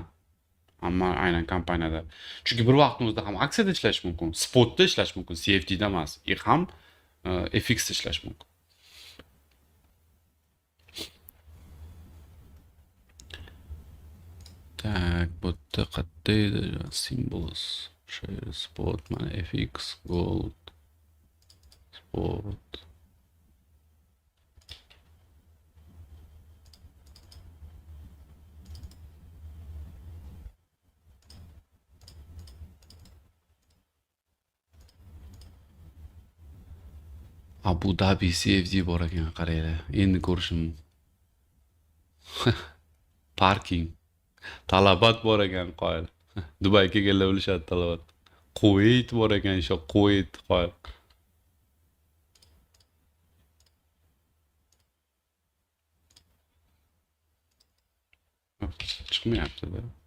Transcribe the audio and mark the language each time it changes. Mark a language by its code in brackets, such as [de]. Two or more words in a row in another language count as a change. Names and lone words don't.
[uz] Hamma aynan kompaniyada. Chunki bir vaqtning o'zida ham aksiyada ishlash mumkin, spotda ishlash mumkin, CFD da emas, ham FX da ishlash mumkin. Tak, bu yerda qayerda [en] symbols, share spot, [uz] mana [en] FX, gold, spot. [uz] Abu Dhabi CFD bor ekan, qaranglar. Endi ko'rishim. Parking. Talabat bor ekan, qoyil. Dubayga kelganlar bilishadi talabat. Kuvayt bor ekan, shu Kuvayt qoyil. Chiqmayapti-da.